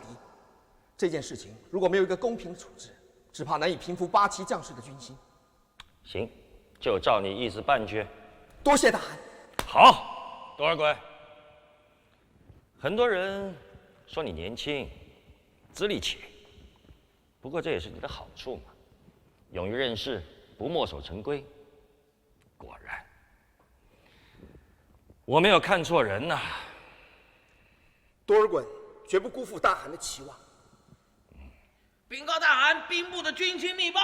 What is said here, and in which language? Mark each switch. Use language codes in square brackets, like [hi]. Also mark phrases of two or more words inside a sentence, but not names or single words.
[zh] 這件事情如果沒有一個公平的處置，只怕難以平復87將士的軍心。行，就照你意思辦去。多謝大汗。好，多爾蒯。很多人說你年輕，資歷淺，不過這也是你的好處嘛，勇於任事，不墨守成規。果然， 我沒有看錯人吶。多爾衮絕不辜負大汗的期望。禀告大汗，兵部的軍情密報。